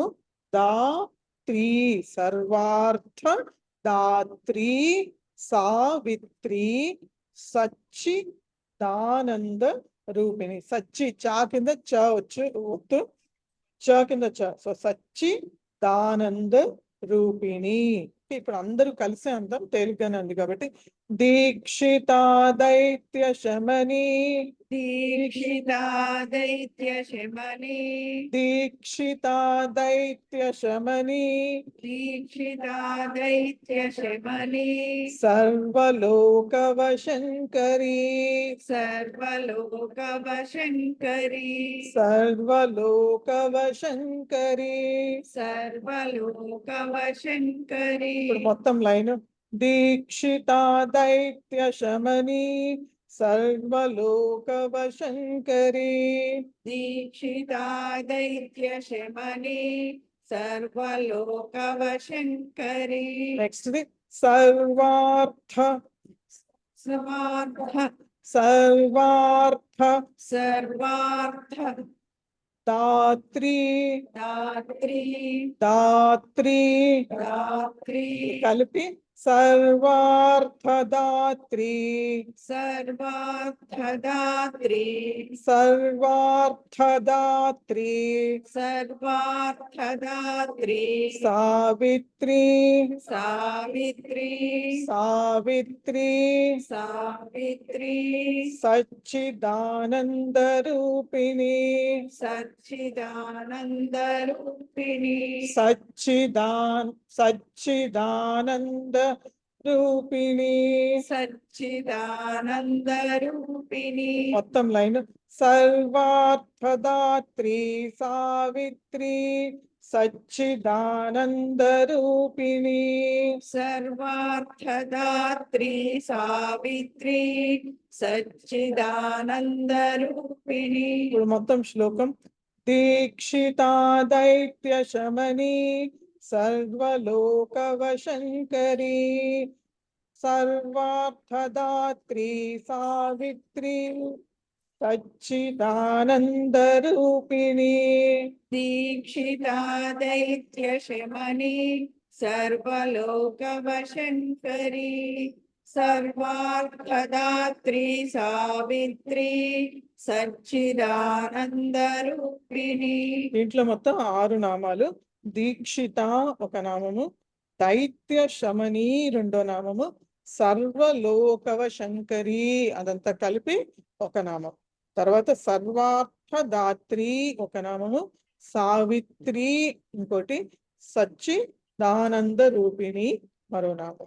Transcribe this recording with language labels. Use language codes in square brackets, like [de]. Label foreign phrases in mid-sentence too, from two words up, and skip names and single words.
[sa] దాత్రి సర్వార్థ దాత్రి సావిత్రి సచ్చిదానంద రూపిణి. [te] సచ్చి చా కింద చ వచ్చు, ఒత్తు చ కింద చ. [sa] సో సచ్చిదానంద రూపిణి. [te] ఇప్పుడు అందరూ కలిసే అందాం, తేలిగ్గానే ఉంది కాబట్టి. [sa] దీక్షిత దైత్య శమని दीक्षिता दैत्यशमनी దీక్షితా దైత్య శమని दीक्षिता दैत्यशमनी సర్వలోకవశంకరీ सर्वलोकवशङ्करी సర్వలోకవశంకరీ. सर्वलोकवशङ्करी [te] ఇప్పుడు మొత్తం లైన్ [sa] దీక్షితా దైత్య శమని సర్వలోకవశంకరీ. दीक्षिता दैत्यशमनी सर्वलोकवशङ्करी [te] నెక్స్ట్ ది సర్వార్థ [sa] सर्वार्थ సర్వార్థ सर्वार्थ దాత్రి दात्री దాత్రి दात्री [te] కలిపి సర్వార్థదాత్రి [sa] सर्वार्थदात्री సర్వార్థదాత్రి सर्वार्थदात्री సావిత్రి सावित्री సావిత్రి सावित्री సచ్చిదానందరూపిణి सच्चिदानन्दरूपिणी సచ్చిదానంద రూపిణి. सच्चिदानन्दरूपिणी [te] మొత్తం లైన్ [sa] సర్వార్థదాత్రి సావిత్రి సచ్చిదానంద రూపిణి. सर्वार्थदात्री सावित्री सच्चिदानन्दरूपिणी [te] ఇప్పుడు మొత్తం శ్లోకం [sa] దీక్షితా దైత్య శమని సర్వలోకవశంకరీ సర్వార్థదాత్రి సావిత్రి సచ్చిదానందరూపిణి. दीक्षिता दैत्यशमनी सर्वलोकवशङ्करी सर्वार्थदात्री सावित्री सच्चिदानन्दरूपिणी [te] దీంట్లో మొత్తం 6 నామాలు. దీక్షిత ఒక నామము, దైత్య శమని రెండో నామము, సర్వలోకవశంకరీ అదంతా కలిపి ఒక నామం. తర్వాత సర్వార్థదాత్రి ఒక నామము, సావిత్రి ఇంకోటి, సచ్చిదానంద రూపిణి మరో నామం.